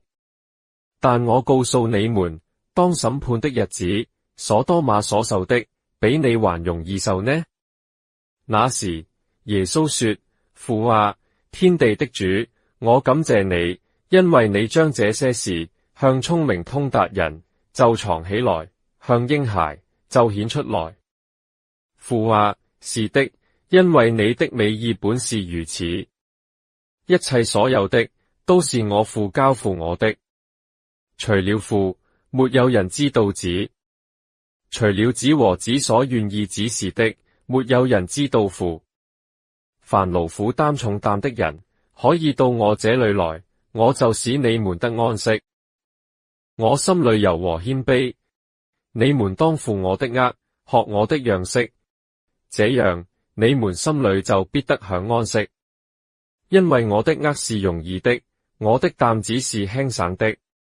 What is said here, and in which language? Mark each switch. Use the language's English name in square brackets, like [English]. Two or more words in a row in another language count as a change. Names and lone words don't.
[Chinese] 但我告訴你們，當審判的日子，所多瑪所受的，比你還容易受呢。那時，耶穌說：父啊，天地的主，我感謝你，因為你將這些事向聰明通達人就藏起來，向嬰孩就顯出來。父啊，是的，因為你的美意本是如此。一切所有的，都是我父交付我的。除了父，沒有人知道子；除了子和子所願意指示的，沒有人知道父。凡勞苦擔重擔的人，可以到我這裏來，我就使你們得安息。我心裏柔和謙卑，你們當負我的軛，學我的樣式，這樣你們心裏就必得享安息。因為我的軛是容易的，我的擔子是輕省的。